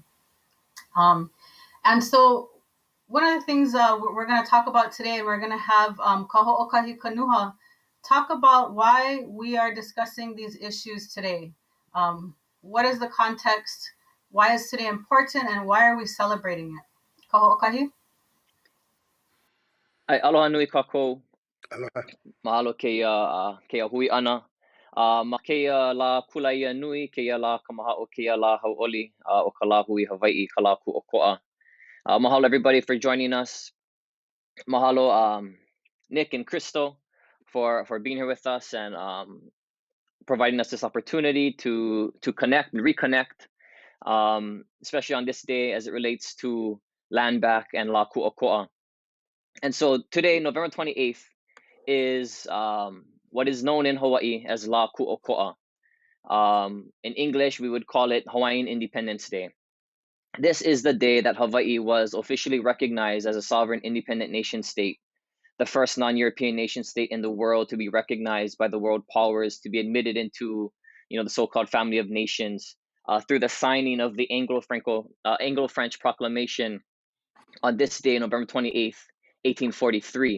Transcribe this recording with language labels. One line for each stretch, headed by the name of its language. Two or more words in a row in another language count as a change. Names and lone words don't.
English: And so one of the things we're going to talk about today, we're going to have Kahoʻokahi Kanuha talk about why we are discussing these issues today. What is the context? Why is today important, and why are we celebrating it? Kahoʻokahi?
Hawaiian: Aloha nui kākou. Aloha. Mahalo ke hui ana. Ma keia la kulaia nui, keia la kamahao, keia la hauʻoli o ka la hui Hawaiʻi, ka la kuʻokoʻa.
English: Mahalo everybody for joining us. Mahalo Nick and Crystal for being here with us and providing us this opportunity to connect and reconnect, especially on this day as it relates to land back and
Hawaiian: la kuʻokoʻa.
English: And so today, November 28th, is what is known in Hawaii as La Kuʻokoʻa. In English, we would call it Hawaiian Independence Day. This is the day that Hawaii was officially recognized as a sovereign independent nation state, the first non-European nation state in the world to be recognized by the world powers, to be admitted into, the so-called family of nations through the signing of the Anglo-French Proclamation on this day, November 28th, 1843.